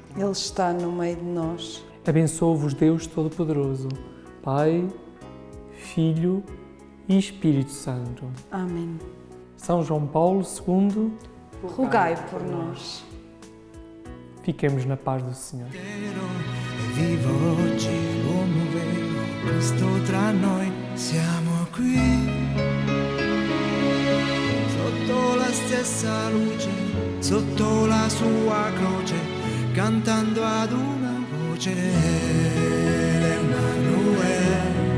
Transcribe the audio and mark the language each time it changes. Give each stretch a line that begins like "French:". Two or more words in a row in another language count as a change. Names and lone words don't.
Portuguese: Ele está no meio de nós. Abençoe-vos Deus Todo-Poderoso, Pai, Filho e Espírito Santo. Amém. São João Paulo II, rogai por nós. Fiquemos na paz do Senhor.
Italian: Vivo oggi l'uomo vero, Cristo tra noi, siamo qui. Sotto la stessa luce, sotto la sua croce, cantando ad una voce, Emanuele.